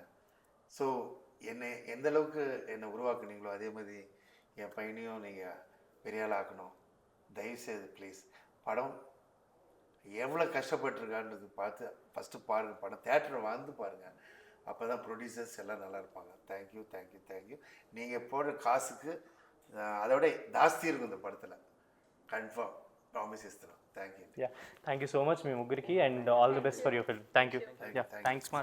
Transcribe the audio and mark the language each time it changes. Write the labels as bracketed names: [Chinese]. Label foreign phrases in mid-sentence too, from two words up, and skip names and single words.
[Tamil] ஸோ என்னை எந்த அளவுக்கு என்னை உருவாக்குனீங்களோ அதே மாதிரி என் பையனையும் நீங்கள் பெரிய ஆள் ஆக்கணும். தயவுசெய்து ப்ளீஸ். படம் எவ்வளோ கஷ்டப்பட்டுருக்கான்றது பார்த்து ஃபஸ்ட்டு பாருங்கள். படம் தேட்டரை வந்து பாருங்கள், அப்போ தான் ப்ரொடியூசர்ஸ் எல்லாம் நல்லா இருப்பாங்க. [English] thank you thank you thank you. [Tamil] நீங்கள் போடுற காசுக்கு அதோட ஜாஸ்தி இருக்கும் இந்த படத்தில், [English] confirm promise ఇస్తున్నాం. thank you. thank you so much [Telugu] మీ ముగ్గురికి [English] and all the best for your film. thank you. [Telugu] థ్యాంక్స్ మా